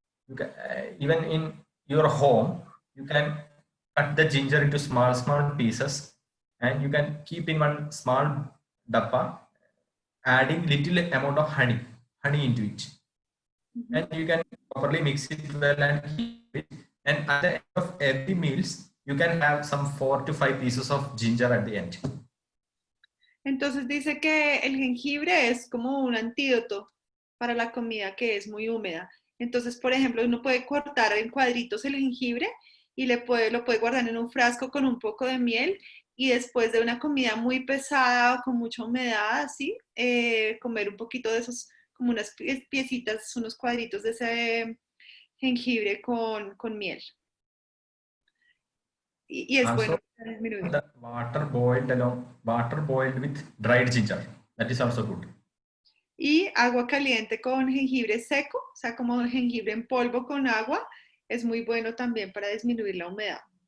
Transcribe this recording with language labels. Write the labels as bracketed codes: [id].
[en] You can, even in your home, you can cut the ginger into small pieces and you can keep in one small dabba, adding little amount of honey into it. And you can properly mix it well and keep it. And at the end of every meals, you can have some 4 to 5 pieces of ginger at the end. [es] Entonces dice que el jengibre es como un antídoto para la comida que es muy húmeda. Entonces, por ejemplo, uno puede cortar en cuadritos el jengibre y lo puede guardar en un frasco con un poco de miel y después de una comida muy pesada o con mucha humedad, así, comer un poquito de esos, como unas piecitas, unos cuadritos de ese jengibre con miel. Y es [en] Also, [es] bueno para disminuir. [en] the water boiled with dried ginger. That is also good. [es] Y agua caliente con jengibre seco, o sea, como jengibre en polvo con agua, es muy bueno también para disminuir la humedad.